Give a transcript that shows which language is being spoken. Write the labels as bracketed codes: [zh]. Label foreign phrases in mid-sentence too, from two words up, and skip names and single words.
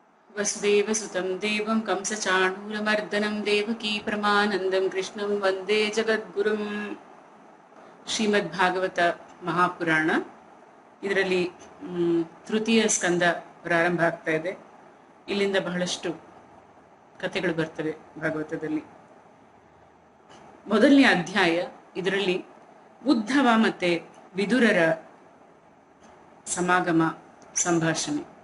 [sa] वसुदेवसुतं देवं कंसचाणूरमर्दनं देवकी परमानन्दं कृष्णं वन्दे जगद्गुरुं. [kn] ಶ್ರೀಮದ್ಭಾಗವತ ಮಹಾಪುರಾಣ ಇದರಲ್ಲಿ ತೃತೀಯ ಸ್ಕಂದ ಪ್ರಾರಂಭ ಆಗ್ತಾ ಇದೆ. ಇಲ್ಲಿಂದ ಬಹಳಷ್ಟು ಕಥೆಗಳು ಬರ್ತವೆ ಭಾಗವತದಲ್ಲಿ. ಮೊದಲನೇ ಅಧ್ಯಾಯ, ಇದರಲ್ಲಿ ಉದ್ಧವ ಮತ್ತೆ ವಿದುರರ ಸಮಾಗಮ ಸಂಭಾಷಣೆ.